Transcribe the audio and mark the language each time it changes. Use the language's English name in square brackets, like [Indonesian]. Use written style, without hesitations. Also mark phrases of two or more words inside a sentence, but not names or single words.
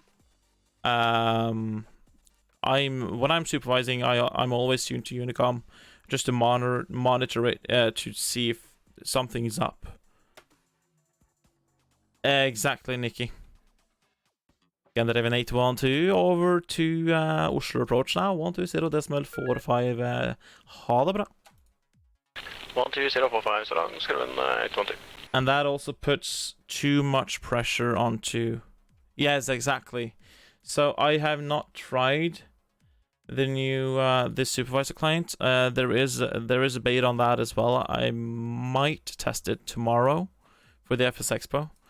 [English] When I'm supervising, I'm always tuned to Unicom just to monitor it to see if something is up. Exactly, Nikki. Scandinavian 812 over to Oslo approach now. 120.45. [Norwegian] Ha det bra. 12045, så da skal det en 812. [English] And that also puts too much pressure onto. Yes, exactly. So I have not tried the new this supervisor client. There is a beta on that as well. I might test it tomorrow for the FS Expo.